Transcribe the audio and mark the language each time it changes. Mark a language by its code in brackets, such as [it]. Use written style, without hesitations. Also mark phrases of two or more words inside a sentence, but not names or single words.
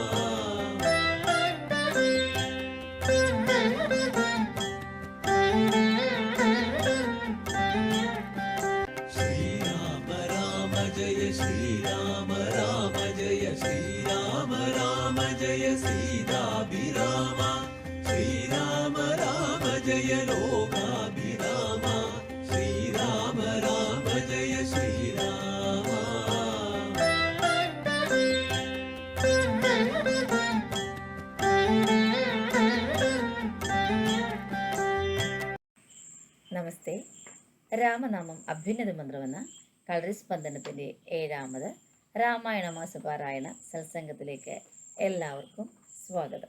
[sa] श्रीराम राम जय श्रीराम राम जय श्रीराम राम जय सीताभिराम श्रीराम राम जय लोकाभिराम श्रीराम राम जय श्रीराम [ml] നമസ്തേ. രാമനാമം അഭ്യുന്നത മന്ത്രമെന്ന കളരി സ്പന്ദനത്തിൻ്റെ 7ാമത് രാമായണ മാസപാരായണ സത്സംഗത്തിലേക്ക് എല്ലാവർക്കും സ്വാഗതം.